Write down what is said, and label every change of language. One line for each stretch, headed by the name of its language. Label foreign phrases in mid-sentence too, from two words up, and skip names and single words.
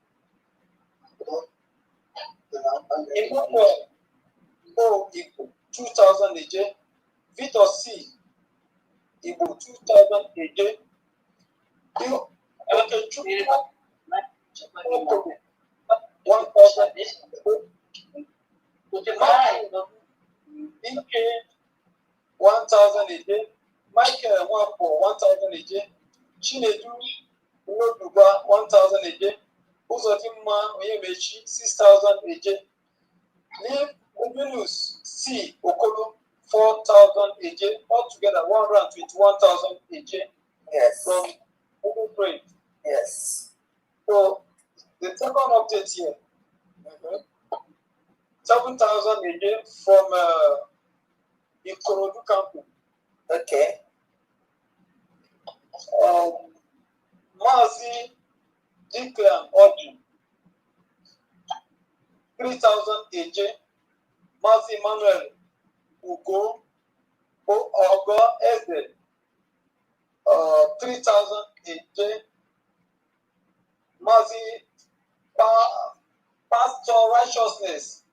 English: Emmanuel O Igbo, 2,000 AJ, Victor C Igbo, 2,000 AJ, Okechukwu 1,000 Ike 1,000 AJ, Michael Nwafo, 1,000 AJ, Chinedu Nnoduba, 1,000 AJ, Uzodimma Onyemechi, 6,000 AJ, Livinus C Okolo, 4,000 AJ, altogether 121,000 AJ. Yes. From Google Trade. Yes. So the second update here, 7,000 AJ from Ikorodu campus. Okay. Mazi Declan Oji, 3,000 AJ, Mazi Emmanuel Ugo Ogo Eze, 3,000 AJ, Mazi Pastor Righteousness,